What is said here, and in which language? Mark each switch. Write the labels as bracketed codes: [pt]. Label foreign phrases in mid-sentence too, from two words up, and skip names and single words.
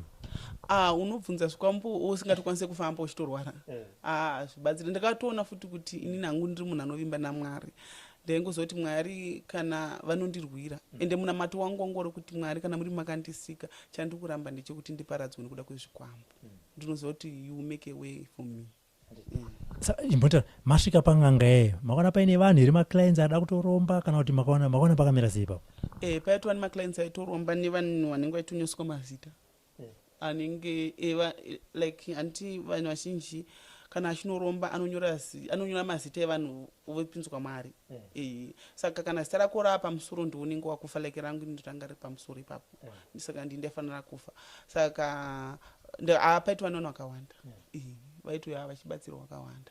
[sn] unobvunza zvikwambo usingatokwanise kufamba uchitorwara zvibatsire ndakatoona futi kuti inini hangu ndiri munhu anovimba naMwari ndaingozoti Mwari kana vanondirwira ende munamato wangu wangori kuti Mwari kana muri makandisika chandikuramba ndechekuti ndiparadzwe nekuda kwezvikwambo ndinozoti [en] you make a way for me. [sn] Imbota masvika panganga yeyo makaona paine vanhu here maclients ada kutoromba kana kuti makaona pakamira sei ipapo? Paitwa nemaclients aitoromba nevanhu vanenge vaitonyoswa mazita anenge like anti vanhu vazhinji kana achinoromba anonyora mazita evanhu vopinzwa mari saka kana zita rako rapamusoro ndiunenge wakufa like rangu ndotanga riri pamusoro ipapo saka ndindefanira kufa saka paitwa nevanhu vakawanda vaitwa vachibatsirwa vakawanda